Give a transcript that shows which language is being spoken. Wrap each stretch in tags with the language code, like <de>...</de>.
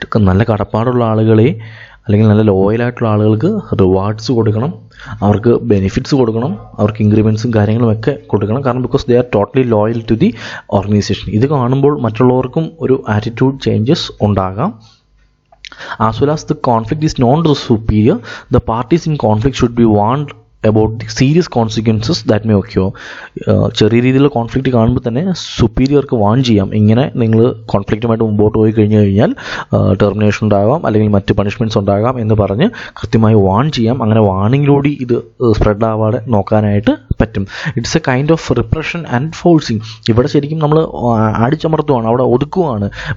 <ml>നല്ല കടപ്പാടുള്ള ആളുകളെ അല്ലെങ്കിൽ നല്ല ലോയലായിട്ടുള്ള ആളുകൾക്ക് റിവാർഡ്സ് കൊടുക്കണം, അവർക്ക് ബെനിഫിറ്റ്സ് കൊടുക്കണം, അവർക്ക് ഇൻക്രിമെൻറ്റ്സും കാര്യങ്ങളും ഒക്കെ കൊടുക്കണം. കാരണം</ml> <en>Because they are totally loyal to the organisation.</en> <ml>ഇത് കാണുമ്പോൾ മറ്റുള്ളവർക്കും ഒരു ആറ്റിറ്റ്യൂഡ് ചേഞ്ചസ് ഉണ്ടാകാം.</ml> <en>As well as the conflict is known to the superior, the parties in conflict should be warned about the serious consequences that may occur.</en> <ml>ചെറിയ രീതിയിലുള്ള conflict കാണുമ്പോൾ തന്നെ സുപ്പീരിയർക്ക് warn ചെയ്യാം, ഇങ്ങനെ നിങ്ങൾ കോൺഫ്ലിക്റ്റുമായിട്ട് മുമ്പോട്ട് പോയി കഴിഞ്ഞു കഴിഞ്ഞാൽ ടെർമിനേഷൻ ഉണ്ടാകാം അല്ലെങ്കിൽ മറ്റ് പണിഷ്മെൻറ്റ്സ് ഉണ്ടാകാം എന്ന് പറഞ്ഞ് കൃത്യമായി വാൺ ചെയ്യാം. അങ്ങനെ വാണിങ്ങിലൂടെ ഇത് സ്പ്രെഡ് ആവാതെ നോക്കാനായിട്ട് പറ്റും.</ml> <en>It's a kind of repression and forcing.</en> <ml>ഇവിടെ ശരിക്കും നമ്മൾ അടിച്ചമർത്തുവാണ്, അവിടെ ഒതുക്കുവാണ്.</ml>